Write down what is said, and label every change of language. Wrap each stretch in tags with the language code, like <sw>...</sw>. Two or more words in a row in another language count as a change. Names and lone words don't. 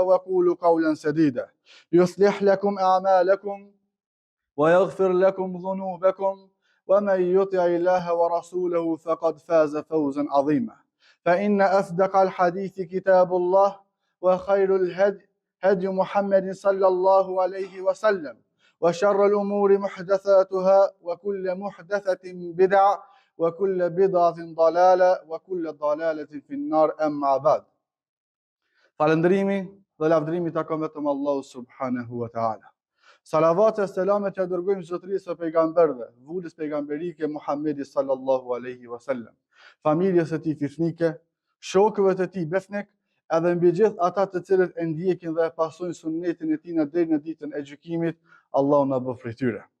<ar>وقولوا قولا سديدا يصلح لكم أعمالكم ويغفر لكم ذنوبكم ومن يطع الله ورسوله فقد فاز فوزا عظيما فإن أصدق الحديث كتاب الله وخير الهدي هدي محمد صلى الله عليه وسلم وشر الأمور محدثاتها وكل محدثة بدعة وكل بدعة ضلالة وكل ضلالة في النار أما بعد.</ar> <sq>Falëndrimi dhe lavdërimi takon vetëm Allahu</sq> <ar>سبحانه وتعالى.</ar> <sq>Salavat e selamet që dërgojmë zotërisë së pejgamberëve, vulës pejgamberike Muhammedi</sq> <ar>صلى الله عليه وسلم,</ar> <sq>familjes së tij fisnike, shokëve të tij besnik, edhe mbi gjithë ata të cilët e ndjekin dhe e pasojnë sunnetin e tij deri në ditën e gjykimit, Allahu na bëf prej tyre.</sq>